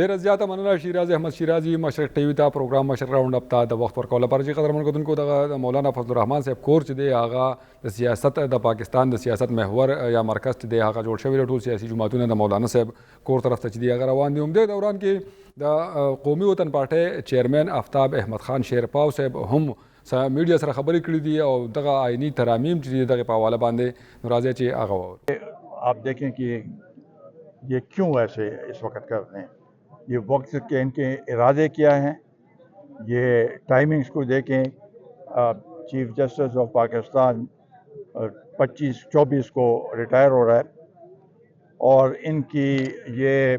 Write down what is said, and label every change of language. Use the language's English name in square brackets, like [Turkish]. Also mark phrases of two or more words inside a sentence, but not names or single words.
[Pashto] ډیر زیاته مننه شیرازي احمد شیرازي مشرق ټي وي ته پروګرام مشرق راوند اپ ته د وخت ورکول لپاره چې قدرمن کوونکو د مولانا فضل الرحمن صاحب کور چې دی هغه د سیاست د پاکستان د سیاست محور یا مرکز چې دی هغه جوړ شوی ټول سیاسي جماعتونه د مولانا صاحب کور طرف ته چې دی هغه روان دي هم د دوران کې د قومي وطن پارټي چیرمن آفتاب احمد خان شیرپاو صاحب هم میډیا سره خبرې کړې دي او دغه آئینی ترامیم چې دغه په حواله باندې ناراضي چې هغه [Urdu] آپ دیکھیں کہ یہ کیوں ایسے اس وقت کر رہے ہیں یہ وقت کے ان کے ارادے کیا ہیں یہ ٹائمنگز کو دیکھیں چیف جسٹس آف پاکستان 25-24 کو ریٹائر ہو رہا ہے اور ان کی یہ